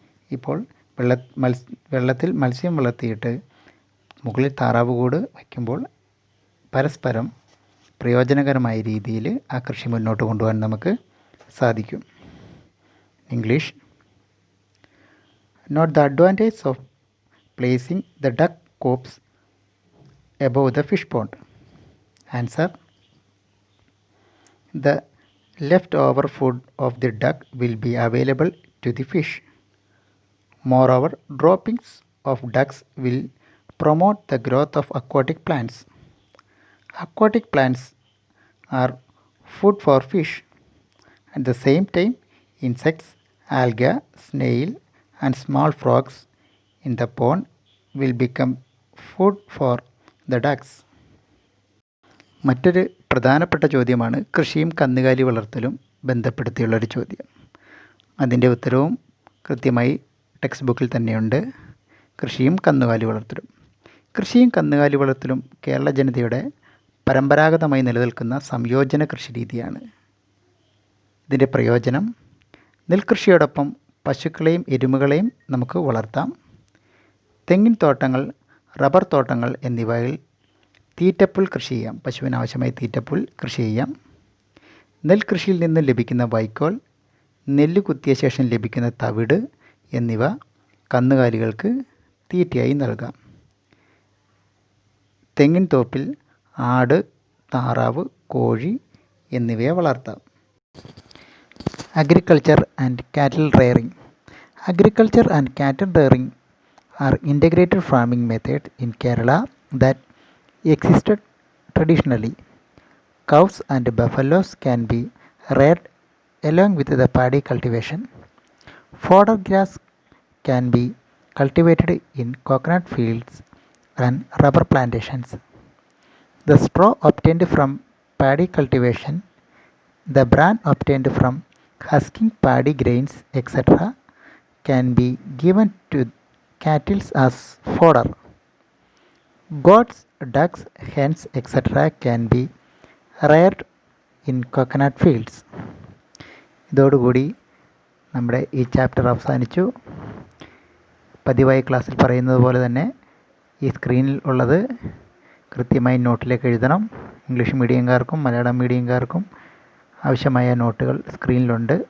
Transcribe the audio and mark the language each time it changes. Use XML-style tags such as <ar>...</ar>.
<ml>ഇപ്പോൾ വെള്ളത്തിൽ മത്സ്യം വളർത്തിയിട്ട് മുകളിൽ താറാവ് കൂട് വയ്ക്കുമ്പോൾ പരസ്പരം പ്രയോജനകരമായ രീതിയിൽ ആ കൃഷി മുന്നോട്ട് കൊണ്ടുപോകാൻ നമുക്ക് സാധിക്കും. English.</ml> <en>Note the advantage of placing the duck coops above the fish pond. Answer. The leftover food of the duck will be available to the fish. Moreover, droppings of ducks will promote the growth of aquatic plants. Aquatic plants are food for fish. At the same time, insects, algae, snail and small frogs in the pond will become food for the ducks.</en> <ml>മറ്റൊരു പ്രധാനപ്പെട്ട ചോദ്യമാണ് കൃഷിയും കന്നുകാലി വളർത്തലും ബന്ധപ്പെടുത്തിയുള്ളൊരു ചോദ്യം. അതിൻ്റെ ഉത്തരവും കൃത്യമായി ടെക്സ്റ്റ് ബുക്കിൽ തന്നെയുണ്ട്. കൃഷിയും കന്നുകാലി വളർത്തലും. കൃഷിയും കന്നുകാലി വളർത്തലും കേരള ജനതയുടെ പരമ്പരാഗതമായി നിലനിൽക്കുന്ന സംയോജന കൃഷി രീതിയാണ്. ഇതിൻ്റെ പ്രയോജനം: നെൽകൃഷിയോടൊപ്പം പശുക്കളെയും എരുമകളെയും നമുക്ക് വളർത്താം. തെങ്ങിൻ തോട്ടങ്ങൾ, റബ്ബർ തോട്ടങ്ങൾ എന്നിവയിൽ തീറ്റപ്പുൽ കൃഷി ചെയ്യാം. പശുവിന് ആവശ്യമായ തീറ്റപ്പുൽ കൃഷി ചെയ്യാം. നെൽകൃഷിയിൽ നിന്ന് ലഭിക്കുന്ന വൈക്കോൽ, നെല്ല് കുത്തിയ ശേഷം ലഭിക്കുന്ന തവിട് എന്നിവ കന്നുകാലികൾക്ക് തീറ്റയായി നൽകാം. തെങ്ങിൻ തോപ്പിൽ ആട്, താറാവ്, കോഴി എന്നിവയെ വളർത്താം.</ml> <en>Agriculture and cattle rearing. Agriculture and cattle rearing are integrated farming methods in Kerala that existed traditionally. Cows and buffaloes can be reared along with the paddy cultivation. Fodder grass can be cultivated in coconut fields and rubber plantations. The straw obtained from paddy cultivation, the bran obtained from husking paddy grains, etc., can be given to cattle as fodder. Goats, ducks, hens, etc. can be reared in coconut fields.</en> <ml>ഇതോടുകൂടി നമ്മുടെ ഈ chapter അവസാനിച്ചു. പതിവായി ക്ലാസ്സിൽ പറയുന്നത് പോലെ തന്നെ ഈ സ്ക്രീനിൽ ഉള്ളത് കൃത്യമായി നോട്ടിലേക്ക് എഴുതണം. ഇംഗ്ലീഷ് മീഡിയംകാർക്കും മലയാളം മീഡിയംകാർക്കും ആവശ്യമായ നോട്ടുകൾ സ്ക്രീനിലുണ്ട്.</ml>